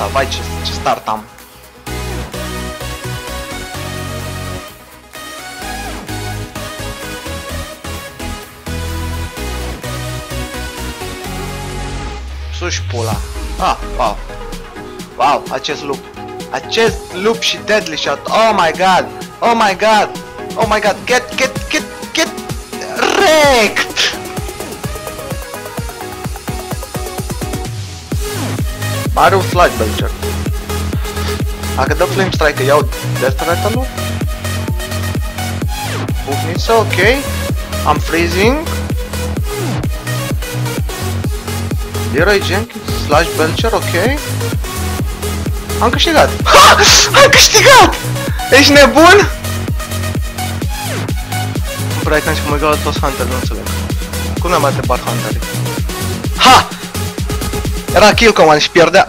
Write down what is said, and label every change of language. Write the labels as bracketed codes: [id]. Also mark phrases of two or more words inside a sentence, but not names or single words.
[ro] Vai, ce start am. Sus pula. Ah, wow. Wow, acest loop. Acest loop și [en] deadly shot. Oh my god. Oh my god. Oh my god. Get wrecked. [ro] Are un flash belcher. Dacă dă flame strike, iau death rattle-ul. Bufniță, [en] ok. I'm freezing. Leroy Jenkins, slash belcher, ok. [ro] Am câștigat. Ha! Am câștigat! Ești nebun? Îmi pare că am egal toți hunter, nu înțeleg. Cum ne-am bate bat hunterii? Ha! Era kill command și pierdea.